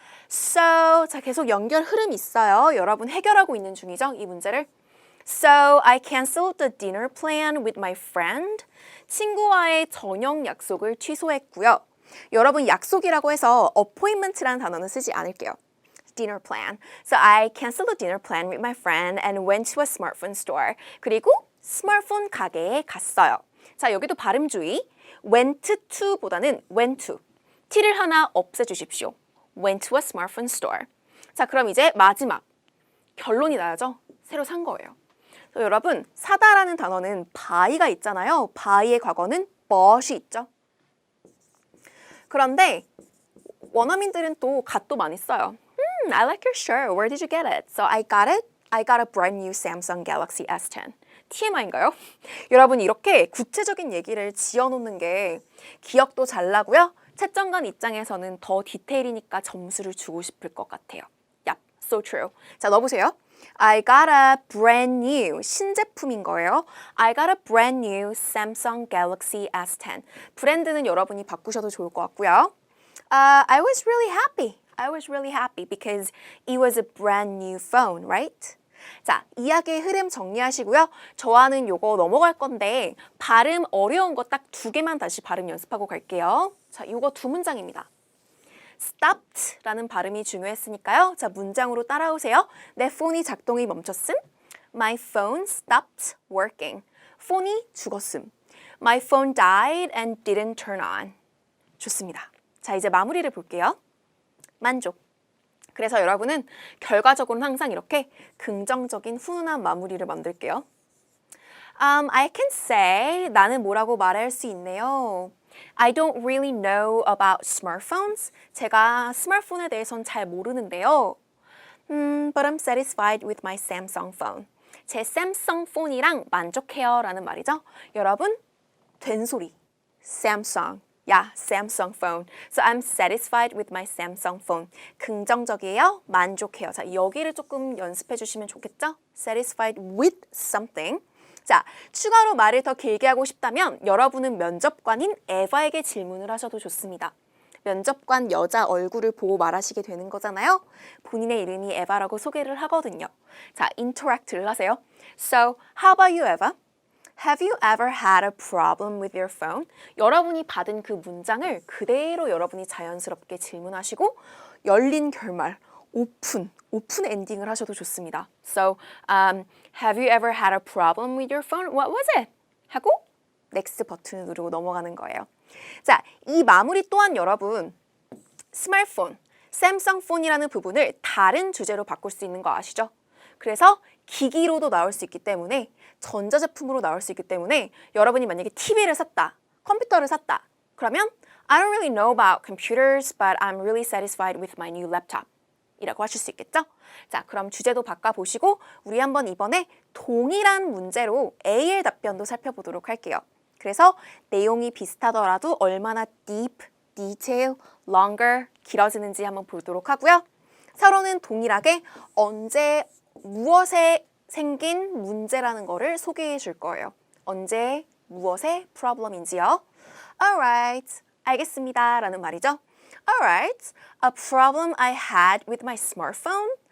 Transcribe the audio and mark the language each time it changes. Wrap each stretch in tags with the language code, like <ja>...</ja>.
<ko>So, 자, 계속 연결 흐름 있어요. 여러분 해결하고 있는 중이죠, 이 문제를.</ko> <en>So I canceled the dinner plan with my friend.</en> <ko>친구와의 저녁 약속을 취소했고요. 여러분 약속이라고 해서 appointment라는 단어는 쓰지 않을게요.</ko> <en>dinner plan. So I canceled the dinner plan with my friend and went to a smartphone store.</en> <ko>그리고 스마트폰 가게에 갔어요. 자, 여기도 발음 주의.</ko> <en>went to보다는 went to.</en> <ko>t를 하나 없애주십시오.</ko> <en>went to a smartphone store.</en> <ko>자, 그럼 이제 마지막. 결론이 나야죠. 새로 산 거예요. 여러분, 사다라는 단어는 buy가 있잖아요. buy의 과거는 bought이 있죠. 그런데 원어민들은 또 gat도 많이 써요.</ko> <en>I like your shirt. Where did you get it? So I got a brand new Samsung Galaxy S10. TMI인가요?</en> <ko>여러분 이렇게 구체적인 얘기를 지어놓는 게 기억도 잘 나고요. 채점관 입장에서는 더 디테일이니까 점수를 주고 싶을 것 같아요.</ko> <en>Yep, so true.</en> <ko>자, 넣어보세요.</ko> <en>I got a brand new</en> <ko>신제품인 거예요.</ko> <en>I got a brand new Samsung Galaxy S10.</en> <ko>브랜드는 여러분이 바꾸셔도 좋을 것 같고요.</ko> <en>I was really happy because it was a brand new phone, right?</en> <ko>자, 이야기의 흐름 정리하시고요. 저와는 요거 넘어갈 건데 발음 어려운 거 딱 2개만 다시 발음 연습하고 갈게요. 자, 요거 2문장입니다. stopped라는 발음이 중요했으니까요. 자, 문장으로 따라오세요. 내 폰이 작동이 멈췄음.</ko> <en>My phone stopped working.</en> <ko>폰이 죽었음.</ko> <en>My phone died and didn't turn on.</en> <ko>좋습니다. 자, 이제 마무리를 볼게요. 만족. 그래서 여러분은 결과적으로는 항상 이렇게 긍정적인 훈훈한 마무리를 만들게요.</ko> <en>I can say,</en> <ko>나는 뭐라고 말할 수 있네요.</ko> <en>I don't really know about smartphones.</en> <ko>제가 스마트폰에 대해서는 잘 모르는데요.</ko> <en>But I'm satisfied with my Samsung phone.</en> <ko>제 샘성 폰이랑 만족해요 라는 말이죠. 여러분, 된소리.</ko> <en>Samsung. Yeah, Samsung phone. So I'm satisfied with my Samsung phone.</en> <ko>긍정적이에요. 만족해요. 자, 여기를 조금 연습해 주시면 좋겠죠?</ko> <en>Satisfied with something.</en> <ko>자, 추가로 말을 더 길게 하고 싶다면 여러분은 면접관인 에바에게 질문을 하셔도 좋습니다. 면접관 여자 얼굴을 보고 말하시게 되는 거잖아요. 본인의 이름이 에바라고 소개를 하거든요. 자, interact를 하세요.</ko> <en>So, how about you, Eva? Have you ever had a problem with your phone?</en> <ko>여러분이 받은 그 문장을 그대로 여러분이 자연스럽게 질문하시고 열린 결말, 오픈 엔딩을 하셔도 좋습니다.</ko> <en>So, have you ever had a problem with your phone? What was it?</en> <ko>하고 next 버튼을 누르고 넘어가는 거예요. 자, 이 마무리 또한 여러분 스마트폰, 샘성폰이라는 부분을 다른 주제로 바꿀 수 있는 거 아시죠? 그래서 기기로도 나올 수 있기 때문에 전자제품으로 나올 수 있기 때문에 여러분이 만약에 TV를 샀다, 컴퓨터를 샀다 그러면</ko> <en>I don't really know about computers but I'm really satisfied with my new laptop</en> <ko>이라고 하실 수 있겠죠? 자, 그럼 주제도 바꿔보시고 우리 한번 이번에 동일한 문제로 AL 답변도 살펴보도록 할게요. 그래서 내용이 비슷하더라도 얼마나 deep, detail, longer 길어지는지 한번 보도록 하고요. 서로는 동일하게 언제 무엇에 생긴 문제라는 거를 소개해 줄 거예요. 언제 무엇의 problem인지요. Alright, 알겠습니다 라는 말이죠.</ko> <en>Alright, a problem I had with my smartphone.</en>